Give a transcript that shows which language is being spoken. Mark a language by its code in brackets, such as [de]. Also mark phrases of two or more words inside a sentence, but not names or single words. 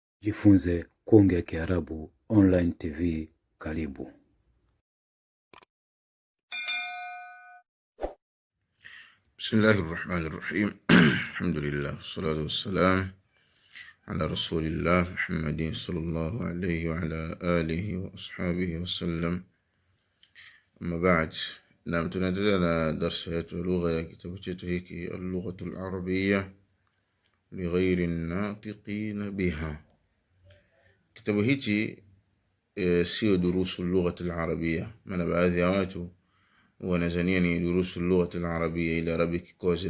[sw] Jifunze kuongea Kiarabu [en] online TV. [sw] Karibu. [ar] بسم الله الرحمن الرحيم. الحمد لله والصلاة والسلام على رسول الله محمد صلى الله عليه وعلى آله وأصحابه وسلم. أما بعد. [sw] Naam, tunaendelea na darsa yetu ya lugha ya kitabu chetu hiki al-lughatu al-arabiyya li ghayri an-natiqin biha. Kitabu hichi sio durusu lughati al-arabiyya, maana baadhi ya watu wanazania ni durusu lughati al-arabiyya ila [en] Arabic course.